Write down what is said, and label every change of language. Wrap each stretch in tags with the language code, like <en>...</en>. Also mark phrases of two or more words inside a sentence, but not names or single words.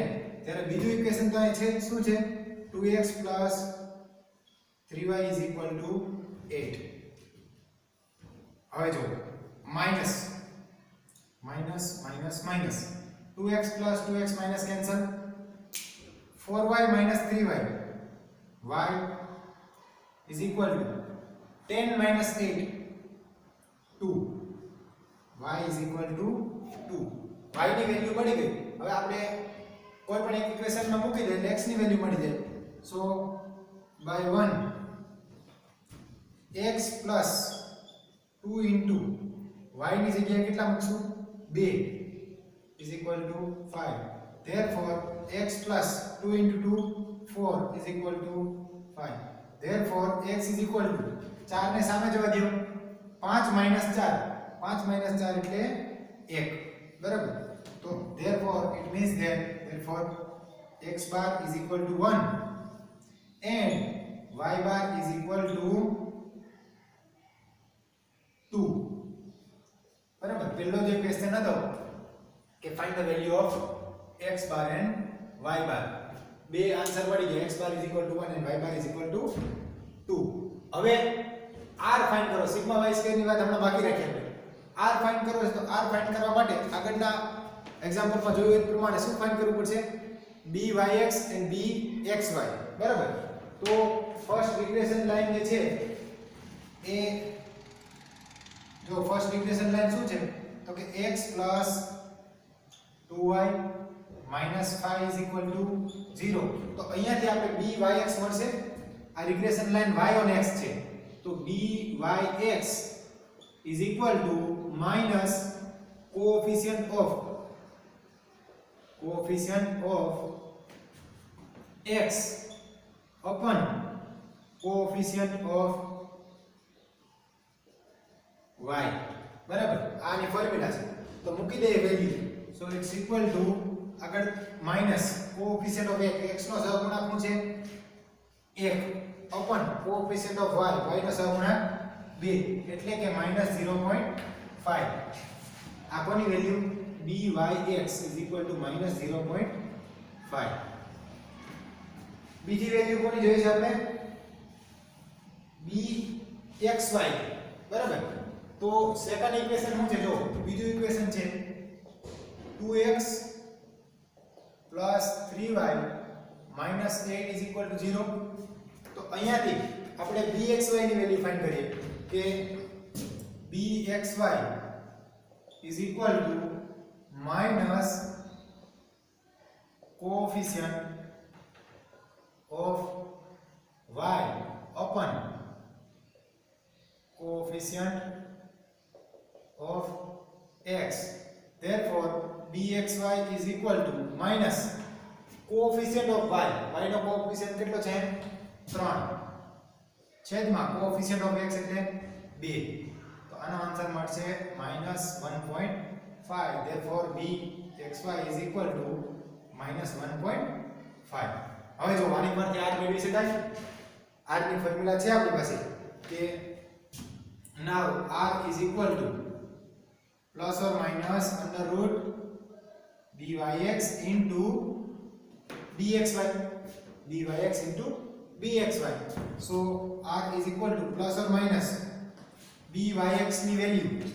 <gu>ત્યારે બીજું ઇક્વેશન તો અહીં છે શું છે? 2x 3y = 8. હવે જો માઈનસ 2x + 2x માઈનસ કેન્સલ.</gu> <en>4y - 3y y is equal to 10 - 8 2 y is equal to 2.</en> <gu>y ની વેલ્યુ મળી ગઈ. હવે આપણે કોઈ પણ એક ઇક્વેશનમાં મૂકી દઈએ એટલે x ની વેલ્યુ મળી જાય. સો</gu> <en>by 1 x plus 2 into y</en> <gu>ની જગ્યાએ કેટલા મૂકશું?</gu> <en>2 is equal to 5. Therefore x plus 2 into 2 4 is equal to 5. Therefore x is equal to 4</en> <gu>ને સામે જવા દો 5 minus 4 એટલે 1. બરાબર.</gu> <en>તો therefore it means that x bar is equal to 1 and y bar is equal to 2.</en> <gu>બરાબર. પહેલો જે ક્વેશ્ચન હતો કે</gu> <en>find the value of x bar and y bar.</en> <gu>બે આન્સર મળી ગયા.</gu> <en>x bar is equal to 1 and y bar is equal to 2.</en> <gu>હવે r ફાઇન્ડ કરો. સિગ્મા y સ્ક્વેર ની વાત હમણાં બાકી રાખી આપણે. r ફાઇન્ડ કરો છે તો r ફાઇન્ડ કરવા માટે આગળના એક્ઝામ્પલમાં જોયું એ પ્રમાણે શું ફાઇન્ડ કરવું પડશે?</gu> <en>byx and bxy. બરાબર.</en> <gu>તો</gu> <en>first regression line</en> <gu>જે છે એ જો</gu> <en>first regression line</en> <gu>શું છે? તો કે</gu> <en>x plus 2y minus 5 is equal to 0.</en> <gu>તો અહીંયાથી આપણે byx મળશે. આ</gu> <en>regression line y on x</en> <gu>છે.</gu> <en>તો byx is equal to minus coefficient of x upon coefficient of y.</en> <gu>બરાબર. આની ફોર્મ્યુલા છે તો મૂકી દઈએ વેલ્યુ.</gu> <en>so it's equal to આગળ minus coefficient of x</en> <gu>નો સહગુણક શું છે?</gu> <en>1 upon coefficient of y</en> <gu>નો સહગુણક 2 એટલે કે</gu> <en>-0.5.</en> <gu>આ કોની વેલ્યુ?</gu> <en>byx is equal to -0.5.</en> <gu>બીજી વેલ્યુ કોની જોઈએ છે આપણે? bxy. બરાબર. તો</gu> <en>second equation</en> <gu>શું છે? જો બીજું ઇક્વેશન છે 2x 3y -8</gu> <en>is equal to 0.</en> <gu>તો અહીંયાથી આપણે bxy ની વેલ્યુ ફાઇન્ડ કરીએ કે</gu> <en>bxy is equal to minus coefficient of y upon coefficient of x. Therefore bxy is equal to minus coefficient of y.</en> <gu>y નો કોએફિશિયન્ટ કેટલો છે? 3 છેદમાં</gu> <en>coefficient of x</en> <gu>એટલે 2. તો આનો આન્સર મળશે -1.5.</gu> <en>Therefore bxy is equal to -1.5.</en> <gu>હવે જો આની પરથી r મેળવી શકાય. r ની ફોર્મ્યુલા છે આપણી પાસે કે</gu> <en>now r is equal to plus or minus under root byx into bxy. byx into bxy. So r is equal to plus or minus byx</en> <gu>ની વેલ્યુ</gu>